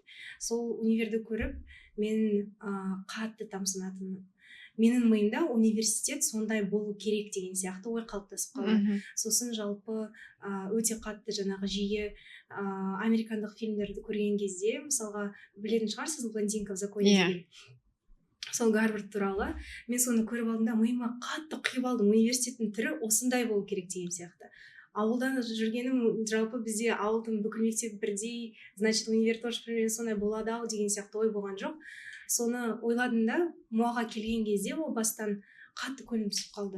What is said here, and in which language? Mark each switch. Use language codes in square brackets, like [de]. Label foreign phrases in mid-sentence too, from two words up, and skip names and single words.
[kk] Сол универді көріп, мен қатты тамсынатынмын. Менің миымда университет сондай болу керек деген сияқты ой қалыптасып қалды. Сосын жалпы өте қатты жаңағы жиі американдық фильмдерді көрген кезде, мысалға білетін шығарсыз, блондинка в законе деген. Сол Гарвард туралы мен соны көріп алдым да, миыма қатты құйып алдым, университеттің түрі осындай болу керек деген сияқты. Ауылдан жүргенім, жалпы бізде ауылдың бүкіл мектеп бірдей, [ru] значит универ тоже примерно [kk] сондай болады ау деген сияқты ой болған жоқ. Соны ойладым да, муаға келген кезде ол бастан қатты көңілім түсіп қалды.